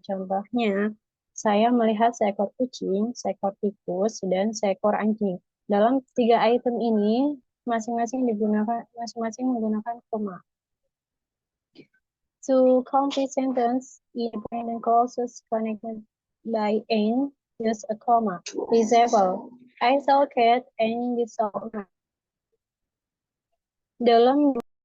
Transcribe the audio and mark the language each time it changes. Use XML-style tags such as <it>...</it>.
<id>Contohnya, saya melihat seekor kucing, seekor tikus, dan seekor anjing. Dalam tiga item ini masing-masing menggunakan koma.</id> <en>To complete sentence, independent clauses connected by N use a comma. Example, I saw a cat and you saw a mouse.</en> <id>Dalam</id>